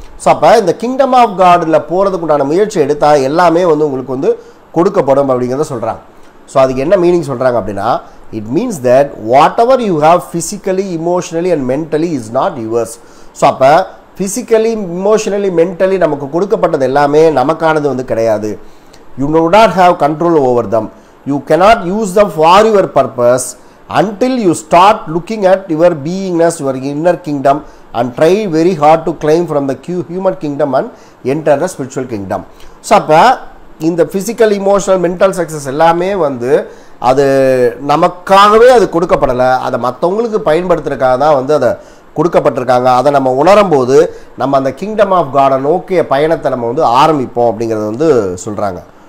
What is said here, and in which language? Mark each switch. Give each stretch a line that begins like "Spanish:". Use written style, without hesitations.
Tamil: So அப்போ இந்த kingdom of காடில் போகிறதுக்கு உண்டான முயற்சி எடுத்தால் எல்லாமே வந்து உங்களுக்கு வந்து கொடுக்கப்படும் அப்படிங்கிறத சொல்கிறாங்க.
English: so
Tamil: அதுக்கு என்ன மீனிங் சொல்கிறாங்க அப்படின்னா,
English: It means that whatever you have physically emotionally and mentally is not yours.
Tamil: So அப்போ ஃபிசிக்கலி இமோஷனலி மென்டலி நமக்கு கொடுக்கப்பட்டது எல்லாமே நமக்கானது வந்து கிடையாது.
English: You do not have control over them. You cannot use them for your purpose until you start looking at your beingness, your inner kingdom, and try very hard to climb from the human kingdom and enter the spiritual kingdom.
Tamil: So அப்போ இந்த physical emotional mental success எல்லாமே வந்து அது நமக்காகவே அது கொடுக்கப்படலை, அதை மற்றவங்களுக்கு பயன்படுத்துறதுக்காக தான் வந்து அதை கொடுக்கப்பட்டிருக்காங்க. அதை நம்ம உணரும் போது நம்ம அந்த கிங்டம் ஆஃப் காடை நோக்கிய பயணத்தை நம்ம வந்து ஆரம்பிப்போம் அப்படிங்கிறது வந்து சொல்கிறாங்க.